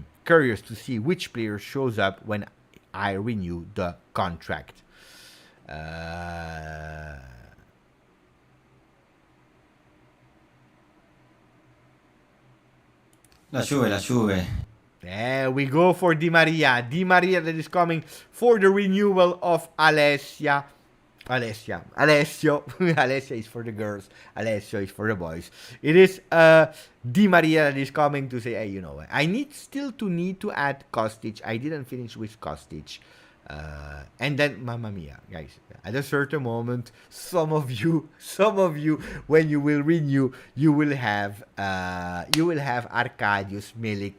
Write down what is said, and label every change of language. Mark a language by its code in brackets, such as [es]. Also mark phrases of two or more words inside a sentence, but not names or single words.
[en] Curious to see which player shows up when I renew the contract. [it] La Juve. [en] There we go for Di Maria. Di Maria that is coming for the renewal of Alessio. Alessia is for the girls. Alessio is for the boys. It is Di Maria that is coming to say, hey, you know what? I need to add Kostic. I didn't finish with Kostic. And then, [it] mamma mia, [en] guys, at a certain moment, some of you, when you will renew, you will have Arkadiusz Milik.